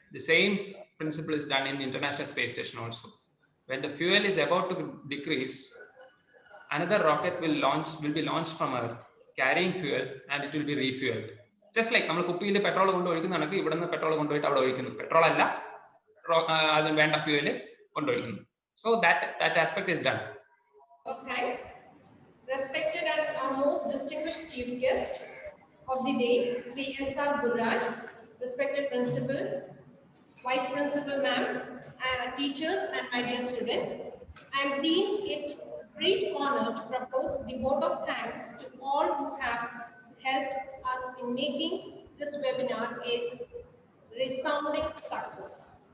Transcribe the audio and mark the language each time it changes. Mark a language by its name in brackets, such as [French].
[English] The same principle is done in International Space Station also. When the fuel is about to decrease, another rocket will be launched from Earth, carrying fuel, and it will be refueled. Just like [Malayalam] നമ്മൾ കുപ്പിയിൽ petrol കൊണ്ട് ഒഴിക്കുന്നതാണെങ്കിൽ ഇവിടെ നിന്ന് petrol കൊണ്ടുപോയിട്ട് അവിടെ ഒഴിക്കുന്നു. Petrol അല്ല, അതിന് വേണ്ട fuel കൊണ്ടൊഴിക്കുന്നു. [English] So that aspect is done. Thanks. Respected and our most distinguished chief guest of the day, Sri S.R. Gurraj, respected principal, vice principal ma'am, teachers and my dear student, I deem it a great honor to propose the vote of thanks to all who have helped us in making this webinar a resounding success.